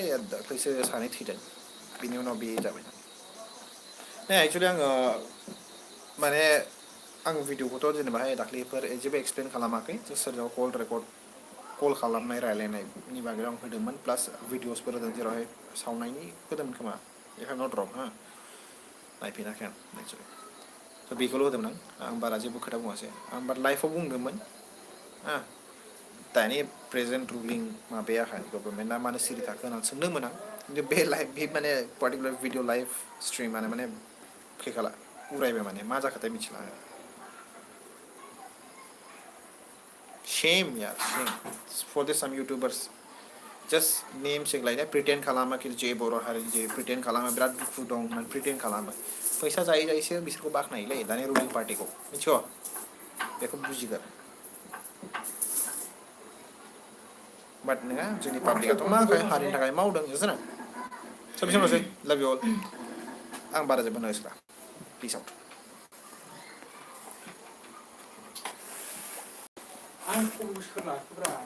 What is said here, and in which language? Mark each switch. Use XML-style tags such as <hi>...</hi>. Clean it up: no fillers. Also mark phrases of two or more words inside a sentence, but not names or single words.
<brx>दाख्लैसो सानै थैदों बिनि उनाव बे जाबाय एक्सुलि आङो माने आं भिडिअखौथ' जेनेबाहाय दाख्लैफोर जेबो एक्सप्लेन खालामाखै सोरजों कल खालामनाय रायलायनायनि बागै आं होदोंमोन प्लास भिडिअसफोर होदों जेरावहाय सावनायनि होदोंमोन खोमा</brx> <en>if I'm not wrong</en> <brx>हा नायफिनाखै आं एक्सुलि स' बेखौल' होदोंमोन आं बारा जेबो खोथा बुङासै आं बाट लाइफआव बुंदोंमोन दानि प्रेजेन्ट रुलिं माबायाहाय गभर्नमेन्टआ मानो सिरि थाखो होननानै सोंदोंमोन आं खिन्थु बे माने पार्टिकुलार भिडिअ लाइभ स्ट्रिमानो माने फैखाला उरायबाय माने मा जाखोथाय मिथिला</brx> <en>shame यार shame for this some YouTubers just</en> <brx>नेम सेगलायनाय प्रिटेन्ड खालामा कि जे बर' हारि जे प्रिटेन्ड खालामा बिराद दुखु दं होननानै प्रिटेन्ड खालामो फैसा जायै जायैसो बिसोरखौ बाख्नायोलै दानि रुलिं पार्टिखौ मिथियो बेखौ बुजिगोन बाट नोङा जोंनि पाब्लिकआथ' मा हारिनि थाखाय मावदों नोंसोर सबेसमोनसै</brx> <en>love you all</en> <brx>आं बारा जेबो नोसोरा</brx> <en>peace out</en>